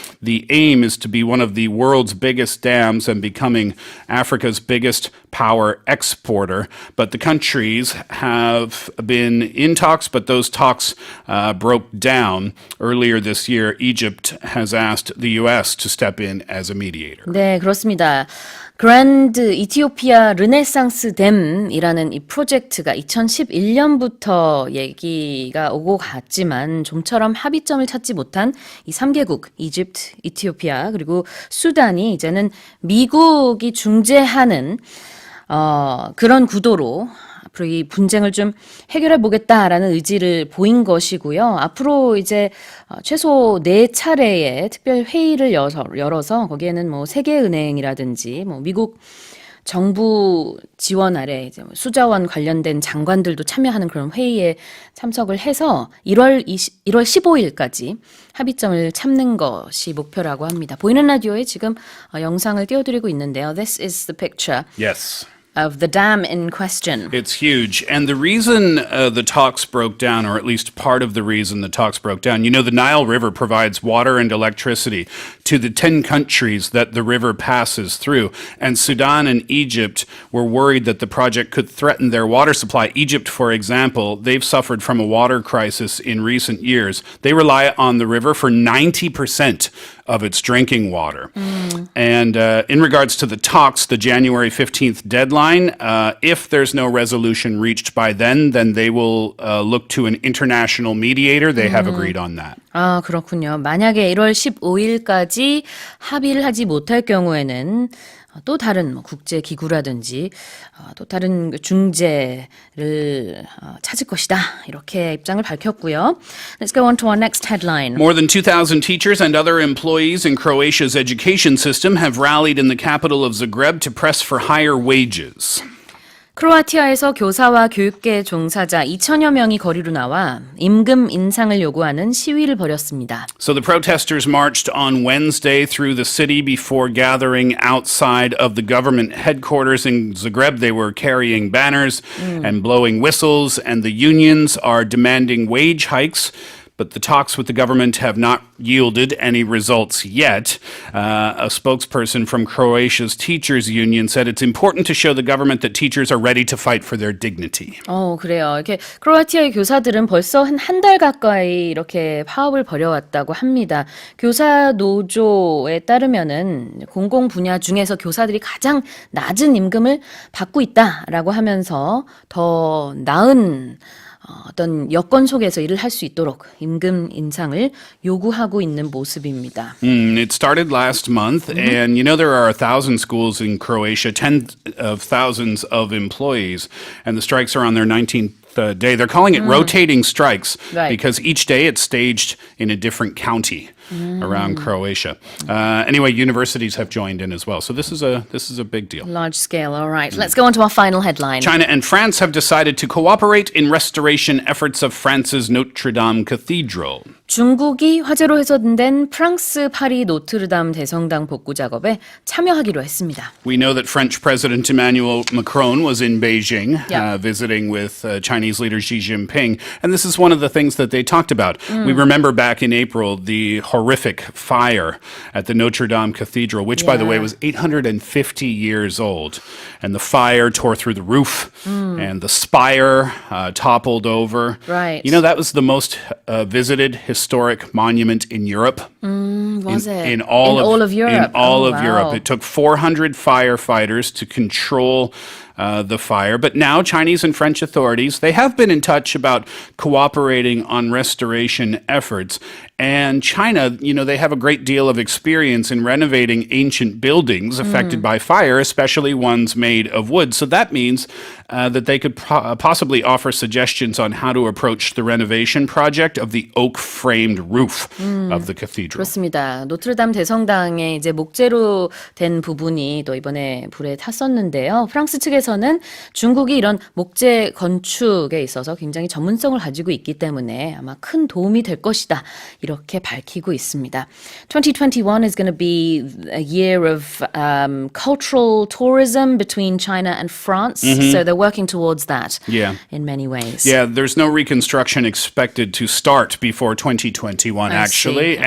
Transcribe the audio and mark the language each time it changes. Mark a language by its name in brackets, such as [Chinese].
[English] The aim is to be one of the world's biggest dams and becoming Africa's biggest power exporter. But the countries have been in talks, but those talks broke down. Earlier this year, Egypt has asked the U.S. to step in as a mediator. [Korean] 네, 그렇습니다. 그랜드 이티오피아 르네상스 댐이라는 이 프로젝트가 2011년부터 얘기가 오고 갔지만 좀처럼 합의점을 찾지 못한 이 3개국, 이집트, 이티오피아 그리고 수단이 이제는 미국이 중재하는 그런 구도로 앞으로 이 분쟁을 좀 해결해 보겠다라는 의지를 보인 것이고요. 앞으로 이제 최소 4차례의 특별 회의를 열어서 거기에는 뭐 세계은행이라든지 뭐 미국 정부 지원 아래 이제 수자원 관련된 장관들도 참여하는 그런 회의에 참석을 해서 1월 15일까지 합의점을 찾는 것이 목표라고 합니다. 보이는 라디오에 지금 영상을 띄워드리고 있는데요. [English] This is the picture. Yes. Of the dam in question. It's huge. And the reason the talks broke down, or at least part of the reason the talks broke down, you know, the Nile River provides water and electricity to the 10 countries that the river passes through. And Sudan and Egypt were worried that the project could threaten their water supply. Egypt, for example, they've suffered from a water crisis in recent years. They rely on the river for 90% of its drinking water. And in regards to the talks, the January 15th deadline, if there's no resolution reached by then they will look to an international mediator. They have agreed on that. [Korean] 아, 그렇군요. 만약에 1월 15일까지 합의를 하지 못할 경우에는 또 다른 뭐 국제 기구라든지 또 다른 중재를 찾을 것이다. 이렇게 입장을 밝혔고요. [English] Let's go on to our next headline. More than 2,000 teachers and other employees in Croatia's education system have rallied in the capital of Zagreb to press for higher wages. [Korean] 크로아티아에서 교사와 교육계 종사자 2천여 명이 거리로 나와 임금 인상을 요구하는 시위를 벌였습니다. [English] So the protesters marched on Wednesday through the city before gathering outside of the government headquarters in Zagreb. They were carrying banners and blowing whistles, and the unions are demanding wage hikes, but the talks with the government have not yielded any results yet. A spokesperson from Croatia's teachers union said it's important to show the government that teachers are ready to fight for their dignity. [Korean] 그래요. 이렇게 크로아티아의 교사들은 벌써 한 달 가까이 이렇게 파업을 벌여왔다고 합니다. 교사 노조에 따르면은 공공 분야 중에서 교사들이 가장 낮은 임금을 받고 있다라고 하면서 더 나은 어떤 여건 속에서 일을 할 수 있도록 임금 인상을 요구하고 있는 모습입니다. [English] It started last month, and you know there are 1,000 schools in Croatia, tens of thousands of employees, and the strikes are on their 19th day. They're calling it rotating strikes because each day it's staged in a different county around Croatia. Anyway, universities have joined in as well, so this is a big deal. Large scale, all right. Let's go on to our final headline. China and France have decided to cooperate in restoration efforts of France's Notre Dame Cathedral. [Korean] 중국이 화재로 훼손된 프랑스 파리 노트르담 대성당 복구 작업에 참여하기로 했습니다. [English] We know that French President Emmanuel Macron was in Beijing visiting with Chinese leader Xi Jinping, and this is one of the things that they talked about. We remember back in April the horrific fire at the Notre Dame Cathedral, which, by the way, was 850 years old. And the fire tore through the roof, and the spire toppled over. Right. You know, that was the most visited historic monument in Europe. Was it? In all of Europe? In all of wow. Europe. It took 400 firefighters to control the fire. But now Chinese and French authorities, they have been in touch about cooperating on restoration efforts. And China, you know, they have a great deal of experience in renovating ancient buildings affected by fire, especially ones made of wood. So that means that they could possibly offer suggestions on how to approach the renovation project of the oak-framed roof of the cathedral. [Korean] 그렇습니다. 노트르담 대성당의 이제 목재로 된 부분이 또 이번에 불에 탔었는데요. 프랑스 측에서는 중국이 이런 목재 건축에 있어서 굉장히 전문성을 가지고 있기 때문에 아마 큰 도움이 될 것이다. 이렇게 밝히고 있습니다. [English] 2021 is going to be a year of cultural tourism between China and France. So they're working towards that in many ways. Yeah, there's no reconstruction expected to start before 2021, actually.